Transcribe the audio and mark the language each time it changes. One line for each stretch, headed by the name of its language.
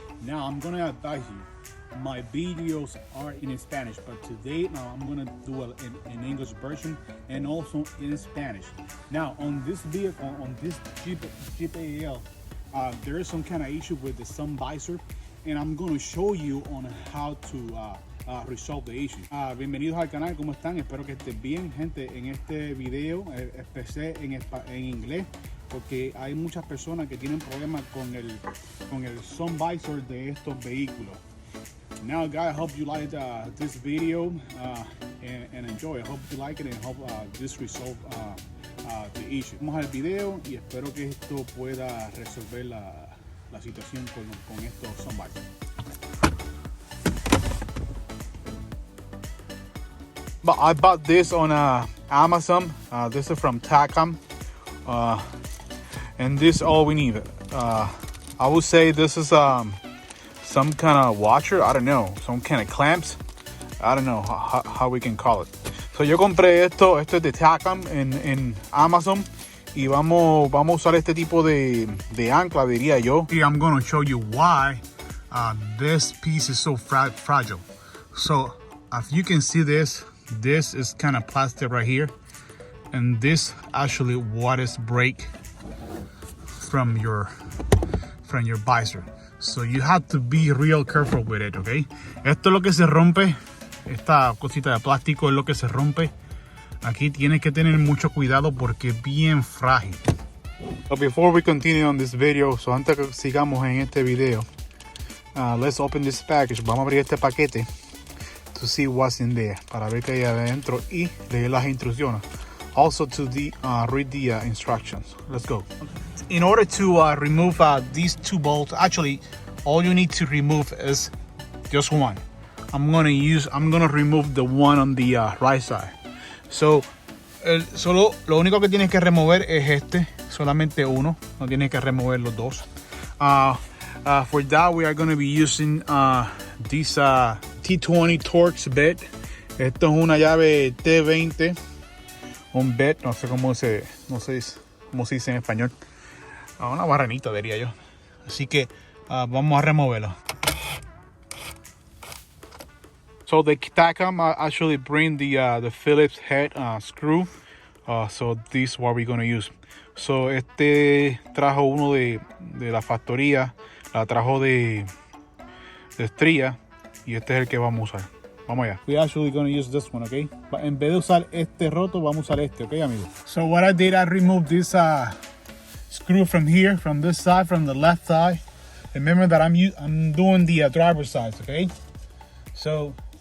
English: Now I'm going to advise you, my videos are in Spanish, but today I'm going to do an English version and also in Spanish. Now on this vehicle, on this Jeep AL, there is some kind of issue with the sun visor, and I'm going to show you on how to resolve the issue.
Spanish: Bienvenidos al canal, ¿cómo están? Espero que estén bien, gente. En este video empecé en inglés porque hay muchas personas que tienen problemas con el sun visor de estos vehículos.
English: Now guys, I hope you liked this video and enjoy. I hope you like it and hope this resolve the issue.
Spanish: Vamos al video y espero que esto pueda resolver la situación con estos sun visors.
English: But I bought this on Amazon. This is from Tacom, and this is all we need. I would say this is some kind of washer. I don't know, some kind of clamps. I don't know how we can call it. So
Spanish: yo compré esto es de Tacom en Amazon, y vamos a usar este tipo de ancla, diría yo.
English: Here I'm going to show you why this piece is so fragile. So if you can see this is kind of plastic right here, and this actually what is break from your visor. So you have to be real careful with it, okay?
Spanish: Esto es lo que se rompe, esta cosita de plástico es lo que se rompe. Aquí tienes que tener mucho cuidado porque es bien frágil.
English: So before we continue on this video, so
Spanish: antes que sigamos en este video,
English: let's open this package.
Spanish: Vamos a abrir este paquete
English: to see what's in there,
Spanish: para ver qué hay adentro y leer las instrucciones.
English: Also to read the instructions. Let's go. In order to remove these two bolts, actually all you need to remove is just one. I'm gonna remove the one on the right side. So
Spanish: solo lo único que tienes que remover es solamente uno, no tienes que remover los dos.
English: For that we are going to be using this T20 Torx bit.
Spanish: Esto es una llave T20, un bit, no sé cómo se dice en español. Una barranita diría yo. Así que vamos a removerlo.
English: So the Tacom actually bring the Phillips head screw. So this is what we're going to use. So
Spanish: trajo uno de la factoría, la trajo de estría, y este es el que vamos a usar. Vamos allá.
English: We're actually going to use this one, okay? But
Spanish: en vez de usar este roto, vamos a usar este, okay, amigos?
English: So what I did, I removed this screw from here, from this side, from the left side. Remember that I'm doing the driver's side, okay? So